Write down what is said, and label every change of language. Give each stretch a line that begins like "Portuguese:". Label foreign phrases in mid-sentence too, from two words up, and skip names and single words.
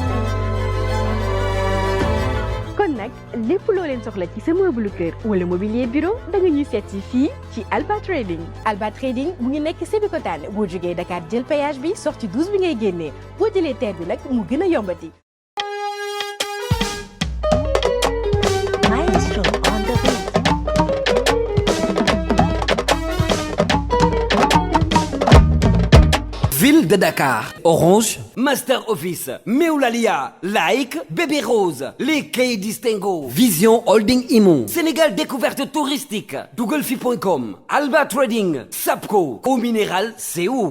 Wolof: kon nag lépp loo leen soxla ci sa meuble kër wala mobilier bureau da nga ñuy seet si fii ci Alba Trading. Alba Trading mu ngi nekk Sébikotane boo jógee Dakar jël péage bi sortie 12 bi ngay génnee boo jëlee terre bi nag mu gën a yombati.
English: Maestro on the beat.
French: Ville de Dakar, Orange, Master Office, Meoulalia, Like, Bébé Rose, les Clés Distingo, Vision Holding Imo, Sénégal Découverte Touristique, Googlefi.com, Alba Trading, Sapco, Eau Minérale, c'est où?